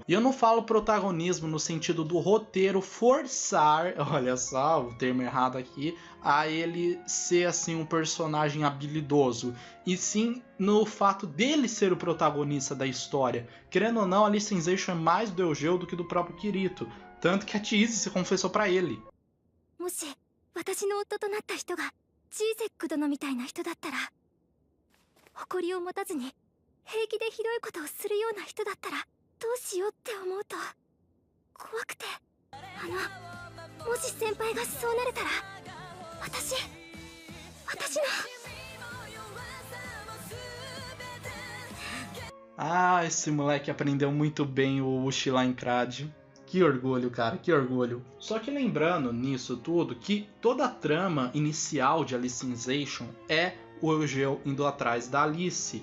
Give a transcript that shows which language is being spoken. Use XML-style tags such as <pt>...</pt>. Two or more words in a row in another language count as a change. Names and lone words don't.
<pt>E eu não falo protagonismo no sentido do roteiro forçar, olha só o termo errado aqui, a ele ser assim um personagem habilidoso, e sim no fato dele ser o protagonista da história. Querendo ou não, a Alicization é mais do Eugeo do que do próprio Kirito, tanto que a Chise se confessou pra ele.</pt> <ja>ジーゼック殿みたいな人だったら誇りを持たずに平気でひどいことをするような人だったらどうしようって思うと怖くてもし先輩がそうなれたら私の</ja> <pt>Ah, esse moleque aprendeu muito bem o Uchiha-Incrad. Que orgulho, cara, que orgulho. Só que lembrando nisso tudo que toda a trama inicial de Alicization é o Eugeo indo atrás da Alice.</pt>